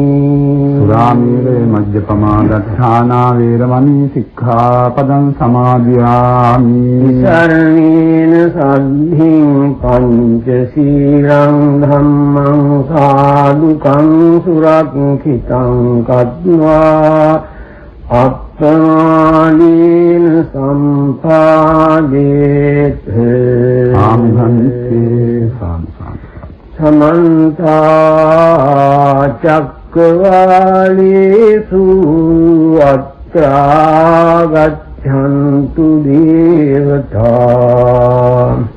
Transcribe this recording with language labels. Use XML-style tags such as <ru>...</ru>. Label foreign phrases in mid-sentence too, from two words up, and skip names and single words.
<pi>සුරාමේරය මජ්ජපමාදත්තානා වේරමණී සික්ඛාපදං සමාදියාමි සරණේන සද්ධින් පංචශීලං ධම්මං සාදුකං සුරක්ඛිතං කତ୍වා අප්පමාදීන සම්පාදේත ආමහන්තේ සමන්ත චක්කවාලේසු අත්‍රා ගච්ඡන්තු දේවතා</pi>